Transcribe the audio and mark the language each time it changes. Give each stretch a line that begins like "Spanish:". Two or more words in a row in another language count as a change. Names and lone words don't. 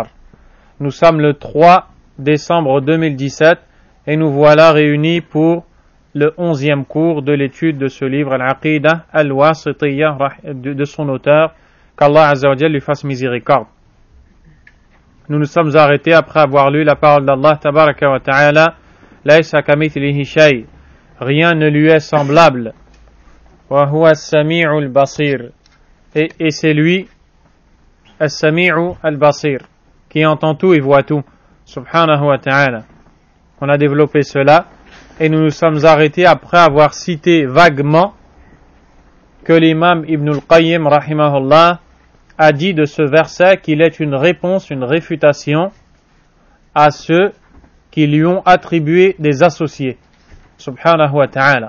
French: Nous sommes le 3 décembre 2017 et nous voilà réunis pour le 11e cours de l'étude de ce livre Al-Aqidah Al-Wasitiyya de son auteur, qu'Allah
Arabic: عز وجل
French: lui fasse miséricorde. Nous nous sommes arrêtés après avoir lu la parole d'Allah
Arabic: تبارك وتعالى, ليس كمثله شيء,
French: rien ne lui est semblable.
Arabic: وهو السميع البصير,
French: et c'est lui
Arabic: السميع البصير,
French: qui entend tout et voit tout,
Arabic: سبحانه وتعالى.
French: On a développé cela et nous nous sommes arrêtés après avoir cité vaguement que l'imam Ibn al-Qayyim rahimahullah a dit de ce verset qu'il est une réponse, une réfutation à ceux qui lui ont attribué des associés,
Arabic: سبحانه وتعالى.